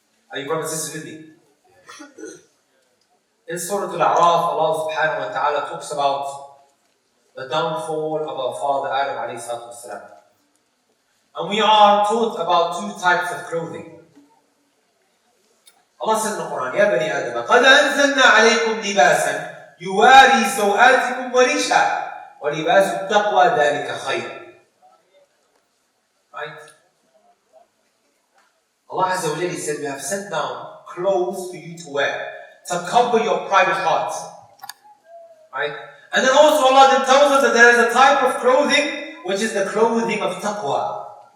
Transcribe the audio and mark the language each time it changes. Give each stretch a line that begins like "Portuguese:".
English: Are you brothers and sisters with me? In Surah Al-A'raf, Allah subhanahu wa ta'ala talks about the downfall of our father Adam alayhi salatu wasalam. And we are taught about two types of clothing. Allah says in the Quran,
Arabic: يا بني آدم قد أنزلنا عليكم لباسا يواري سوآتكم وريشا ولباس التقوى ذلك خير.
English: Right? Allah Azza wa Jalla said, we have sent down clothes for you to wear to cover your private heart. Right? And then also Allah then tells us that there is a type of clothing which is the clothing of taqwa.